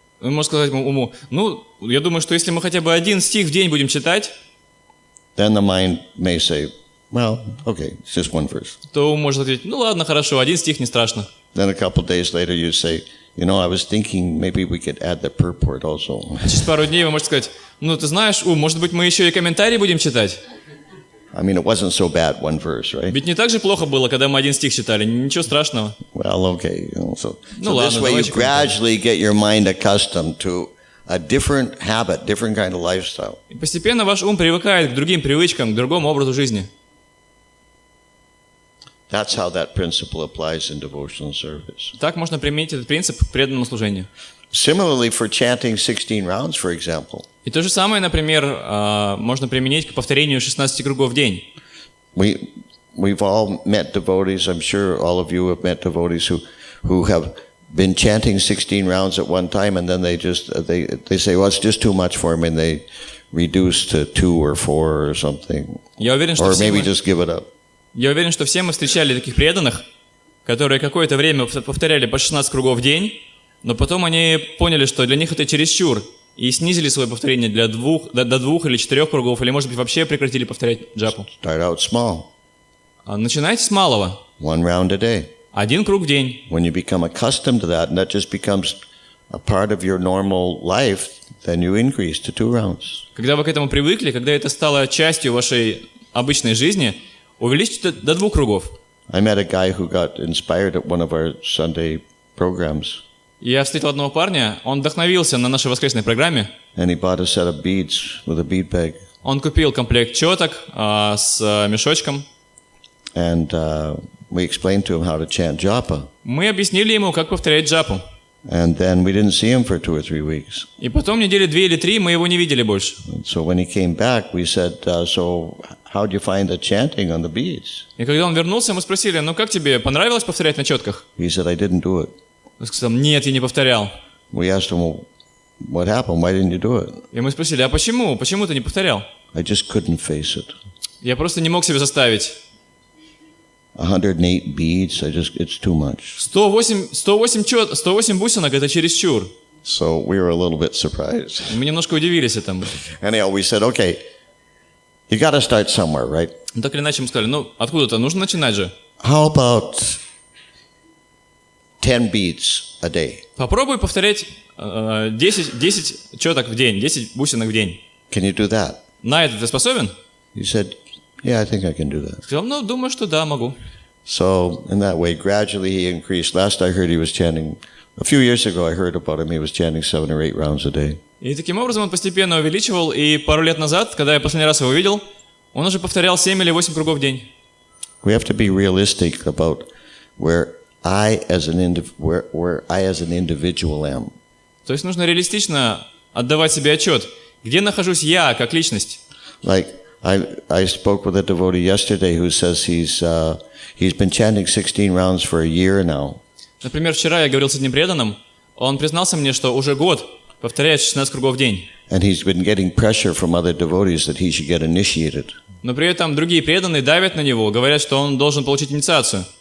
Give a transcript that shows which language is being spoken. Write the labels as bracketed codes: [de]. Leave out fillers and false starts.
[ru] Вы можете сказать уму, ну, я думаю, что если мы хотя бы один стих в день будем читать, [en] Then the mind may say, well, okay, it's just one verse. [ru] то ум может ответить, ну ладно, хорошо, один стих не страшно. [en] Then a couple of days later you say, you know, I was thinking maybe we could add the purport also. [ru] Через пару дней вы можете сказать, ну ты знаешь, может быть мы еще и комментарии будем читать? [en] I mean, it wasn't so bad, one verse, right? [ru] Ведь не так же плохо было, когда мы один стих читали, ничего страшного. [en] Well, okay. So [ru] Ну [en] this [ru] ладно, [en] way you [ru] давайте комментарии. [en] gradually get your mind accustomed to a different habit, different kind of lifestyle. [ru] И постепенно ваш ум привыкает к другим привычкам, к другому образу жизни. [en] That's how that principle applies in devotional service. [ru] Так можно применить этот принцип к преданному служению. [en] Similarly, for chanting 16 rounds, for example, [ru] И то же самое, например, можно применить к повторению 16 кругов в день. [en] we've all met devotees. I'm sure all of you have met devotees who have been chanting 16 rounds at one time, and then they say, well, it's just too much for me, and they reduce to 2 or 4 or something, [ru] Я уверен, что [en] or [ru] все [en] maybe [ru] мы, [en] just give it up. [ru] я уверен, что все мы встречали таких преданных, которые какое-то время повторяли по 16 кругов в день, но потом они поняли, что для них это чересчур, и снизили свое повторение до 2 или 4 кругов, или, может быть, вообще прекратили повторять джапу. [en] Start out small, [ru] Начинайте с малого. [en] 1 round a day. [ru] 1 круг в день. [en] When you become accustomed to that, and that just becomes a part of your normal life, then you increase to 2 rounds. [ru] Когда вы к этому привыкли, когда это стало частью вашей обычной жизни, увеличьте до 2 кругов. [en] I met a guy who got inspired at one of our Sunday programs, [ru] Я встретил одного парня, он вдохновился на нашей воскресной программе. [en] and he bought a set of beads with a bead bag. [ru] Он купил комплект четок с мешочком. [en] And we explained to him how to chant japa. [ru] Мы объяснили ему, как повторять джапу. [en] And then we didn't see him for 2 or 3 weeks. [ru] И потом недели 2 или 3 мы его не видели больше. [en] And so when he came back, we said, so how did you find the chanting on the beads? [ru] И когда он вернулся, мы спросили, ну как тебе, понравилось повторять на четках? [en] He said, I didn't do it. [ru] Он сказал, нет, я не повторял. [en] We asked him, well, what happened? Why didn't you do it? [ru] И мы спросили, а почему? Почему ты не повторял? [en] I just couldn't face it. [ru] Я просто не мог себя заставить. [en] 108 beads, it's too much. [ru] 108 бусинок – это чересчур. [en] So we were a little bit surprised. [ru] Мы немножко удивились этому. [en] Anyhow, we said, okay, you got to start somewhere, right? [ru] Ну, так или иначе мы сказали, ну откуда-то нужно начинать же. [en] How about 10 beads a day? [ru] Попробуй повторять 10 четок в день, 10 бусинок в день. [en] Can you do that? [ru] На это ты способен? [en] He said, yeah, I think I can do that. [ru] Сказал, ну, думаю, что да, могу. [en] So in that way, gradually he increased. Last I heard he was chanting, a few years ago I heard about him, he was chanting 7 or 8 rounds a day. [ru] И таким образом он постепенно увеличивал, и пару лет назад, когда я последний раз его видел, Он уже повторял 7 или 8 кругов в день. [en] We have to be realistic about where I as an individual am. [ru] То есть нужно реалистично отдавать себе отчет, где нахожусь я как личность. [en] Like I spoke with a devotee yesterday who says he's been chanting 16 rounds for a year now. [ru] Например, вчера я говорил с одним преданным, он признался мне, что уже год повторяет 16 кругов в день. [en] And he's been getting pressure from other devotees that he should get initiated. [ru] Но при этом другие преданные давят на него, говорят, что он должен получить инициацию.